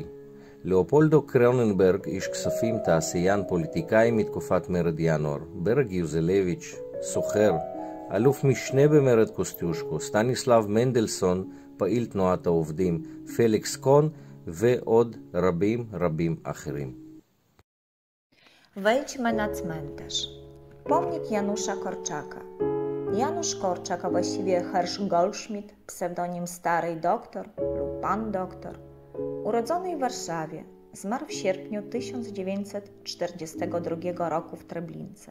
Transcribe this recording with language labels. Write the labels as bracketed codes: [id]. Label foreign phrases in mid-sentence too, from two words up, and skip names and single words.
[he] לאופולדו קרוננברג, איש כספים, תעשיין, פוליטיקאי מתקופת מרד ינואר. ברג יוזלביץ', סוחר, אלוף משנה במרד קוסטיושקו. סטניסלב מנדלסון, פעיל תנועת העובדים. פליקס קון ועוד רבים אחרים. [pl] Wejdźmy na cmentarz. Pomnik Janusza Korczaka. Janusz Korczak, a właściwie Hersch Goldschmidt, pseudonim Stary Doktor lub Pan Doktor, urodzony w Warszawie, zmarł w sierpniu 1942 roku w Treblince.